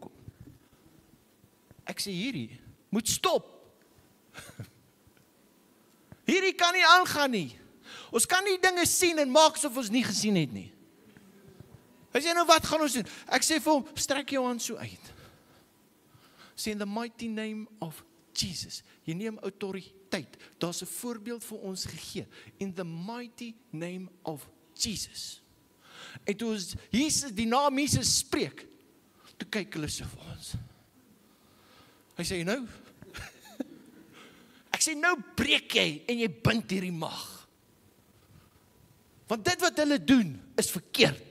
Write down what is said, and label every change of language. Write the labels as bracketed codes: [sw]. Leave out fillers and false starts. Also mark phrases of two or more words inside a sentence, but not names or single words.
[af] Ek sê, hierdie moet stop. Hierdie kan nie aangaan nie. Ons kan nie dinge sien en maak asof ons nie gesien het nie. Hy sê, nou wat gaan ons doen? Ek sê vir hom, strek jou hand so uit. Sê, [en] in the mighty name of Jesus. [af] Jy neem autoriteit. Daar's 'n voorbeeld vir ons gegee. [en] In the mighty name of Jesus. [af] En toe Jesus, die naam Jesus spreek, toe kyk hulle so vir ons. Hy sê, nou? Ek sê, nou breek jy en jy bind hierdie mag. Want dit wat hulle doen is verkeerd.